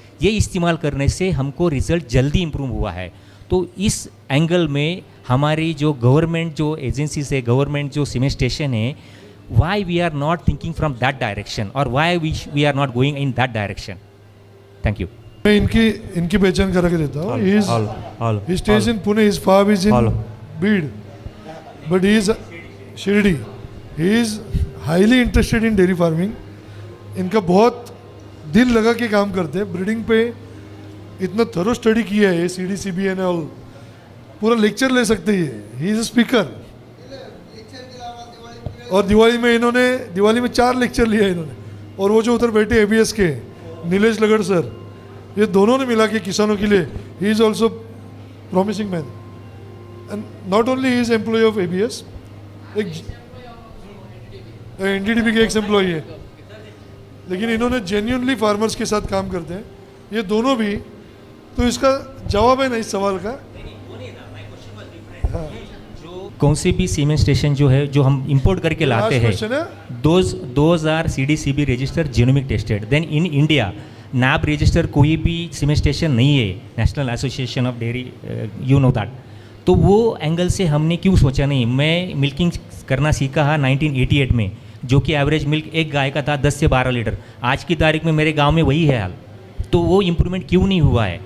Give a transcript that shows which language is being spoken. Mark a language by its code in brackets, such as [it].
[hi] ये इस्तेमाल करने से हमको रिजल्ट जल्दी इम्प्रूव हुआ है. तो इस एंगल में हमारी जो गवर्नमेंट जो एजेंसीज है गवर्नमेंट जो सीमेंट स्टेशन है [en] why we are not thinking from that direction [hi] और [en] Why we are not going in that direction. Thank you. [hi] मैं इनकी पहचान करा के देता हूँ. [en] He stays in Pune. His farm is in Bid, but he is Shirdi. He is highly interested in dairy farming. [hi] इनका बहुत दिल लगा के काम करते हैं ब्रीडिंग पे. इतना थरो स्टडी किया है CDCB एंड ऑल. पूरा लेक्चर ले सकते हैं. [en] He is speaker. [hi] और दिवाली में 4 लेक्चर लिया इन्होंने. और वो जो उधर बैठे ABS के नीलेश लगड़ सर ये दोनों ने मिला के किसानों के लिए. [en] He is also promising man and not only he is employ of ABS. [hi] एक NDDB के एक्स एम्प्लॉई है लेकिन इन्होंने जेन्युइनली फार्मर्स के साथ काम करते हैं ये दोनों भी. तो इसका जवाब है ना इस सवाल का. हाँ कौन से भी सीमेंट स्टेशन जो है जो हम इंपोर्ट करके लाते हैं question है? [en] Those are CDCB register genomic tested. [hi] Then in India NAB register कोई भी सीमेंट स्टेशन नहीं है, [en] National association of dairy, you know that. [hi] तो वो एंगल से हमने क्यों सोचा नहीं. मैं मिल्किंग करना सीखा है 1988 में, जो कि एवरेज मिल्क एक गाय का था 10 से 12 लीटर. आज की तारीख में मेरे गांव में वही है हाल. तो वो इम्प्रूवमेंट क्यों नहीं हुआ है.